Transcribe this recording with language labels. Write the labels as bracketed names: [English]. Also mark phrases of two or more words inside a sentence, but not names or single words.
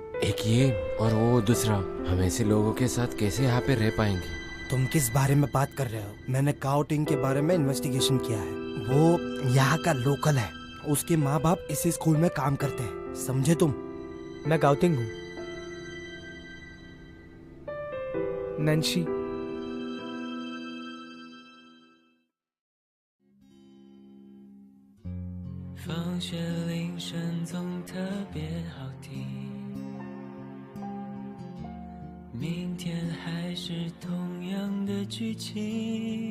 [Hindi] एक ये और वो दूसरा, हम ऐसे लोगों के साथ कैसे यहाँ पे रह पाएंगे? तुम किस बारे में बात कर रहे हो? मैंने काउटिंग के बारे में इन्वेस्टिगेशन किया है, वो यहाँ का लोकल है, उसके माँ बाप इसी स्कूल में काम करते हैं, समझे तुम? मैं गाउतिंग हूँ। नैंशी, [Chinese] 放学铃声总特别好听，明天还是同样的剧情。